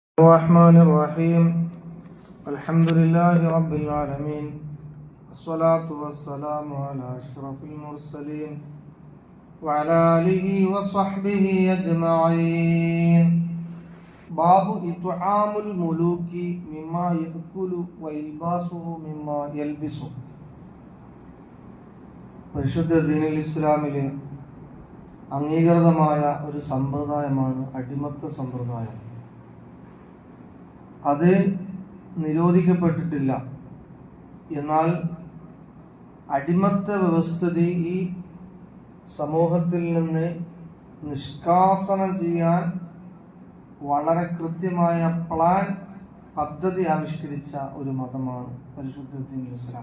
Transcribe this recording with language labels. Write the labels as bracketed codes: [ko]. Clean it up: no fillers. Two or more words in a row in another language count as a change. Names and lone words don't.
[ar] الرحمن الرحيم الحمد لله رب العالمين الصلاة والسلام على أشرف المرسلين وعلى آله وصحبه أجمعين باب إطعام الملوك مما يأكل وإلباسه مما يلبس [ml] പരിശുദ്ധ ദീനുൽ ഇസ്ലാമിലെ അംഗീകൃതമായ ഒരു സമ്പ്രദായമാണ് അടിമത്ത സമ്പ്രദായം. അത് നിരോധിക്കപ്പെട്ടിട്ടില്ല. എന്നാൽ അടിമത്ത വ്യവസ്ഥിതി ഈ സമൂഹത്തിൽ നിന്ന് നിഷ്കാസനം ചെയ്യാൻ വളരെ കൃത്യമായ പ്ലാൻ പദ്ധതി ആവിഷ്കരിച്ച ഒരു മതമാണ് പരിശുദ്ധ [ar] دين الإسلام.